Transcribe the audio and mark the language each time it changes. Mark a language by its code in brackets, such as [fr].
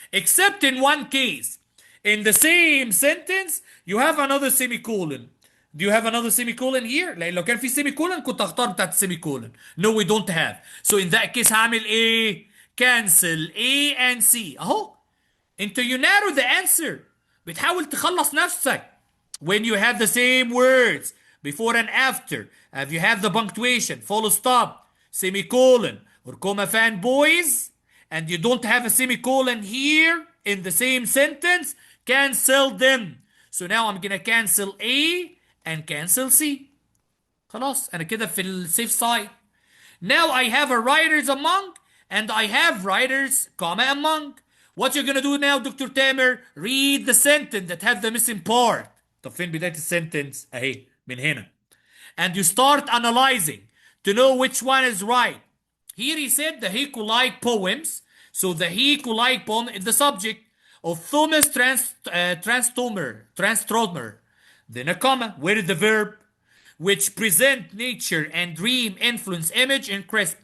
[en] Except in one case. In the same sentence, you have another semicolon. Do you have another semicolon here? [ar] لأن لو كان في semicolon كنت هختار بتاعت semicolon. [en] No, we don't have. So in that case [ar] هعمل ايه؟ [en] Cancel A and C. [ar] اهو. انت [en] you narrow the answer. [ar] بتحاول تخلص نفسك. [en] When you have the same words before and after, if you have the punctuation, full stop, semicolon, or comma fanboys, and you don't have a semicolon here in the same sentence, cancel them. So now I'm gonna cancel A and cancel C. [ar] خلاص انا كده في السيف سايد. [en] Now I have a writers among and I have writers comma among. What you're gonna do now, Dr. Tamer? Read the sentence that have the missing part. [ar] طب فين بداية السنتنس؟ اهي من هنا. [en] And you start analyzing to know which one is right. Here he said the Haiku-like poems. So the Haiku-like poem is the subject of Thomas Transtromer. Then a comma. Where is the verb? Which present nature and dream influence image and crisp.